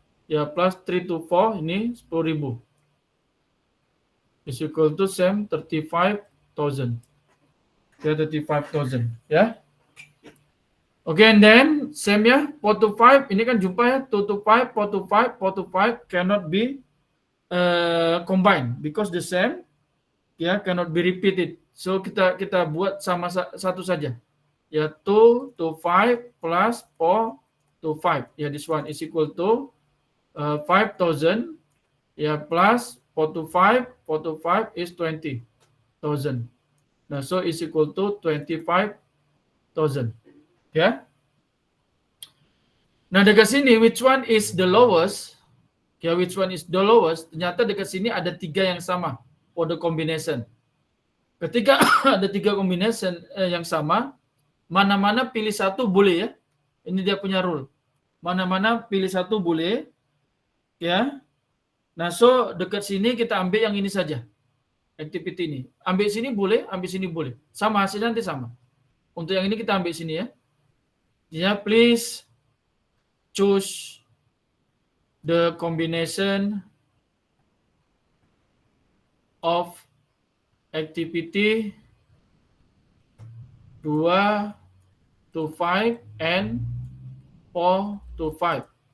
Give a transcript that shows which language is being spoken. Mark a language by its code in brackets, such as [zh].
[en] Ya, plus 3 to 4, ini 10.000. Is equal to same 35,000. Ya, 35,000. Ya. Oke, and then same ya, 4 to 5, [ms] ini kan jumpa ya, [en] 2 to 5, 4 to 5, 4 to 5 cannot be combined because the same, ya, cannot be repeated. [ms] So kita buat sama satu saja. [en] Ya, 2 to 5 plus 4 to 5. Ya, this one is equal to 5,000. Ya, plus 4 to 5, 4 to 5 is 20,000. Nah, so is equal to 25,000. Ya. Nah, [ms] dekat sini [en] which one is the lowest? Ya, which one is the lowest? [ms] Ternyata dekat sini ada 3 yang sama [en] for the combination. [ms] Ketika ada 3 combination yang sama, mana-mana pilih satu boleh ya. Ini dia punya rule. Mana-mana pilih satu boleh. Ya. Nah, so dekat sini kita ambil yang ini saja. Activity ini. Ambil sini boleh, ambil sini boleh. Sama hasilnya nanti sama. Untuk yang ini kita ambil sini ya. [en] Ya, please choose the combination of activity 2 to 5 and 4 to 5.